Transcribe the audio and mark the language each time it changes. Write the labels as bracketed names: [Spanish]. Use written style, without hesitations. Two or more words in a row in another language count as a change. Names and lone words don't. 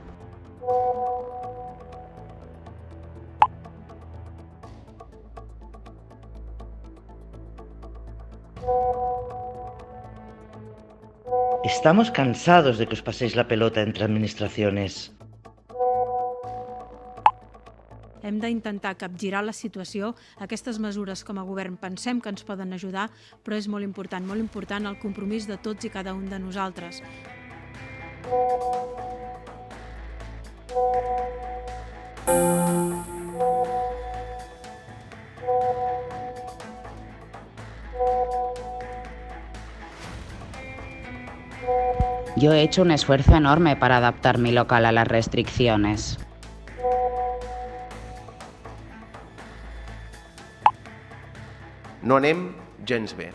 [Spanish] Estamos cansados de que os paséis la pelota entre administraciones. [Catalan] Hem d'intentar capgirar la situació. Aquestes mesures com a govern pensem que ens poden ajudar, però és molt important el compromís de tots i cada un de nosaltres. [Spanish] Yo he hecho un esfuerzo enorme para adaptar mi local a las restricciones. [Catalan] No anem gens bé.